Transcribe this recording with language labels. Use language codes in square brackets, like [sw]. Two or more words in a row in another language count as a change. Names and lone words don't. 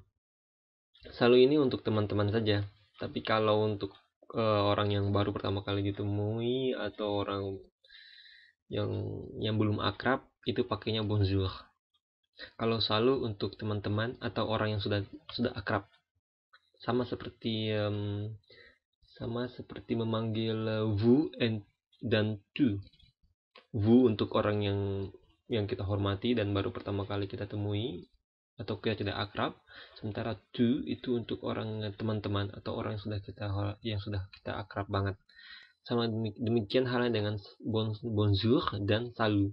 [id] Salut ini untuk teman-teman saja. Tapi kalau untuk orang yang baru pertama kali ditemui atau orang yang belum akrab, itu pakainya bonjour. Kalau salut untuk teman-teman atau orang yang sudah akrab, sama seperti memanggil vous dan tu. Vous untuk orang yang kita hormati dan baru pertama kali kita temui atau kita tidak akrab, sementara tu itu untuk orang teman-teman atau orang yang sudah kita akrab banget. Sama demikian halnya dengan bonjour dan salut.